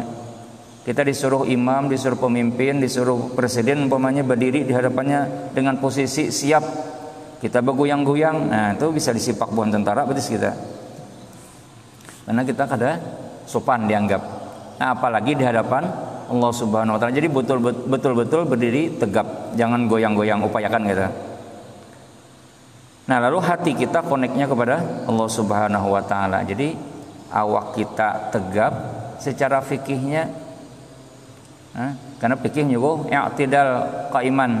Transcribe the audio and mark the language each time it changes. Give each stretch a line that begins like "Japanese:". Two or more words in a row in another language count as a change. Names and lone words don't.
Indonesian: Kita disuruh imam, disuruh pemimpin, disuruh presiden umpamanya berdiri di hadapannya dengan posisi siap, kita bergoyang-goyang, nah itu bisa disipak buan tentara betis kita, karena kita kada sopan dianggap. Nah, apalagi di hadapan Allah
Arabic: Subhanahu wa taala.
Indonesian: Jadi betul-betul berdiri tegap, jangan goyang-goyang, upayakan gitu. Nah, lalu hati kita koneknya kepada Allah
Arabic: Subhanahu wa taala.
Indonesian: Jadi awak kita tegap secara fikihnya, karena fikih juga
Arabic: i'tidal qa'iman.